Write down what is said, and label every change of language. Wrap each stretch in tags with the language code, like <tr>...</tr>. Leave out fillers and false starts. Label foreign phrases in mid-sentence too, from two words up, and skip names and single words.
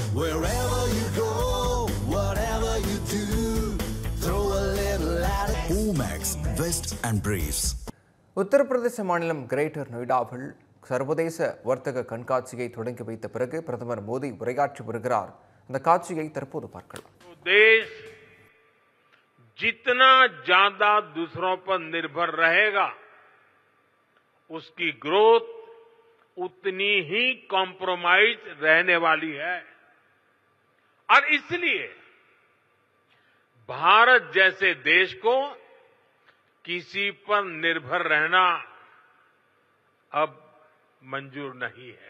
<en>Wherever you go, whatever you do, throw a little at it. Omax, Vest and Briefs.</en> <ta>உத்தரப்பிரதேச மாநிலம் கிரேட்டர் நொய்டாவில் சர்வதேச வர்த்தக கண்காட்சியை தொடங்கி வைத்த பிறகு பிரதமர் மோடி உரையாற்றி வருகிறார். அந்த காட்சியை தற்போது பார்க்கலாம்.</ta> <hi>देश जितना ज्यादा दूसरों पर निर्भर रहेगा, उसकी ग्रोथ उतनी ही कॉम्प्रोमाइज रहने वाली है और इसलिए भारत जैसे देश को किसी पर निर्भर रहना अब मंजूर नहीं है.</hi>